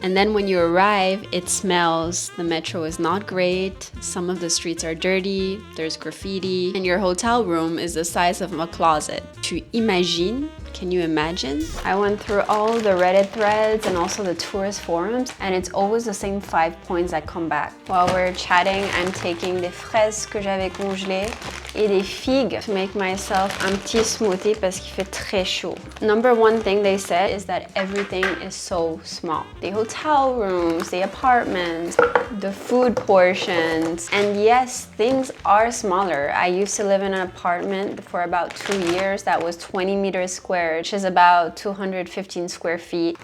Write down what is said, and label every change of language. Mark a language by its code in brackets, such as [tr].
[en] And then when you arrive, it smells. The metro is not great. Some of the streets are dirty. There's graffiti. And your hotel room is the size of a closet. [fr] Tu imagines? [en] Can you imagine? I went through all the Reddit threads and also the tourist forums, and it's always the same 5 points that come back. While we're chatting, I'm taking [fr] des fraises que j'avais congelées et des figues [en] to make myself [fr] un petit smoothie parce qu'il fait très chaud. [en] Number one thing they said is that everything is so small. The hotel rooms, the apartments, the food portions, and yes, things are smaller. I used to live in an apartment for about 2 years that was 20 meters square, which is about 215 square feet.